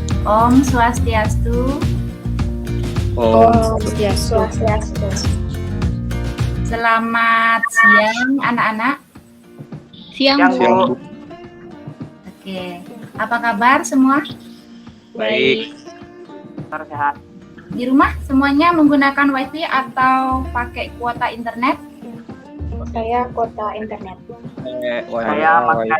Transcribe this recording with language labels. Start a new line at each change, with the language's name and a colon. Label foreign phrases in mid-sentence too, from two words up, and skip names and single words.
Sanskrit: Om Swastiastu. Om Swastiastu.
Indonesian: Selamat siang anak-anak. Siang, Bu. Oke, apa kabar semua? Baik. Sehat. Di rumah semuanya menggunakan WiFi atau pakai kuota internet? Saya kuota internet. Saya pakai